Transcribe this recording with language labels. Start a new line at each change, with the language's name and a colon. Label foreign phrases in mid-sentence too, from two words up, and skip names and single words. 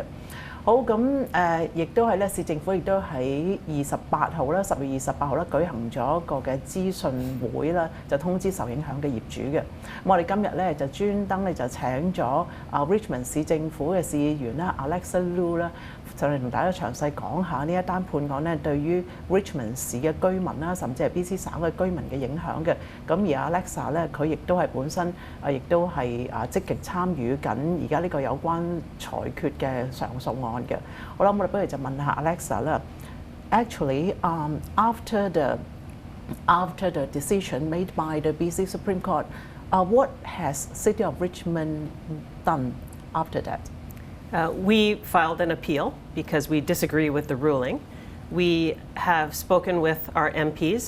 Cantonese: 好，咁亦都係咧，市政府亦都喺28號啦，10月28號啦，舉行咗一個嘅資訊會啦，就通知受影響嘅業主嘅。咁我哋今日咧就專登咧就請咗Richmond 市政府嘅市議員啦 Alexa Lui 啦，就嚟同大家詳細講下呢一單判案咧對於 Richmond 市嘅居民啦，甚至係 BC 省嘅居民嘅影響嘅。咁而 Alexa 咧，佢亦都係本身亦都係積極參與緊而家呢個有關裁決嘅上訴案。好啦，我哋不如就問下 Alexa 啦。
English: Actually, after the decision made by the BC Supreme Court, what has City of Richmond done after that? We filed an appeal because we disagree with the ruling. We have spoken with our MPs.